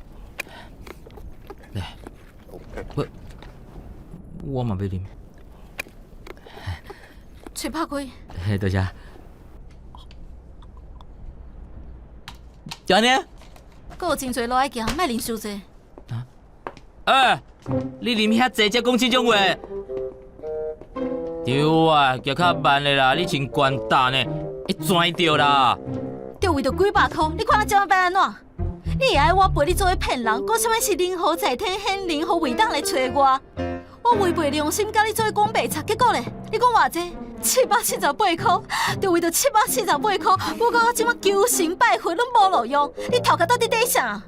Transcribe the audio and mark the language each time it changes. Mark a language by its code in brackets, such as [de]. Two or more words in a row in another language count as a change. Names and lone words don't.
[nan] 来，我嘛要啉。嘴拍开。嘿，多谢。就安尼？阁有真侪路爱行，莫啉伤济。你啉遐济才讲这种话？对啊，行较慢的啦，你真关蛋呢，会拽着啦。就为着几百箍，你看我这样要安怎？你会爱我陪你做伙骗人，讲什么是灵猴在天显灵猴伟当来找我？我违背良心，甲你做伙讲白贼，结果咧，你讲偌济？778箍，就为着778箍，我讲我即马求神拜佛拢无路用，你头壳到底底啥？